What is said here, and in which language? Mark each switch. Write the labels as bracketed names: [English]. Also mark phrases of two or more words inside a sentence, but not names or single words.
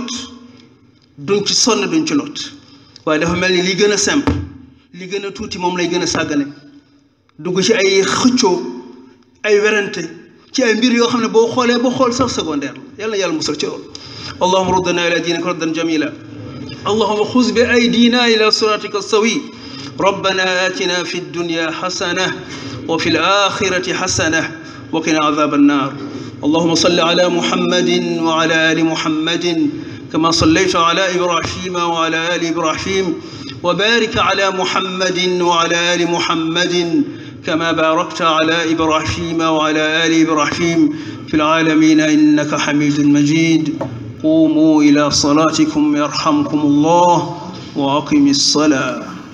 [Wolof] ci lot waaye dafa mel ni li gën a simple li gën a tuuti moom lay gën a sàggane dugg ci ay xëccoo ay werante ci ay mbir yoo xam ne boo xoolee ba xool sax secondaire yàlla musal ci loolu [Arabic] اللهم ردنا إلى دينك ردا جميلا اللهم خذ بأيدينا إلى صراطك السوي ربنا آتنا في الدنيا حسنة وفي الآخرة حسنة وقنا عذاب النار اللهم صل على محمد وعلى آل محمد كما صليت على إبراهيم وعلى آل إبراهيم وبارك على محمد وعلى آل محمد كما باركت على إبراهيم وعلى آل إبراهيم في العالمين إنك حميد مجيد قوموا إلى صلاتكم يرحمكم الله وأقم الصلاة